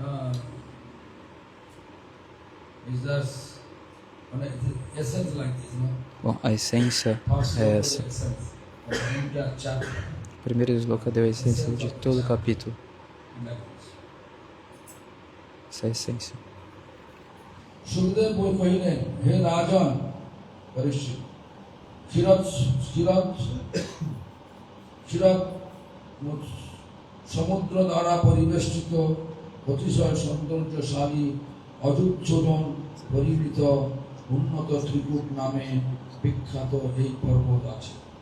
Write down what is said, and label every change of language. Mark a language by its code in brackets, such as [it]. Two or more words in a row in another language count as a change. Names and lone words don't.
[pt] Bom, a essência é essa. O primeiro sloka deu a essência de todo o capítulo. Essa é a essência. [bn] সমুদ্র দ্বারা পরিবেষ্টিত অতিশয় সৌন্দর্যশালী অযুচ্ছজন পরিবৃত উন্নত ত্রিকূট নামে বিখ্যাত এই পর্বত আছে।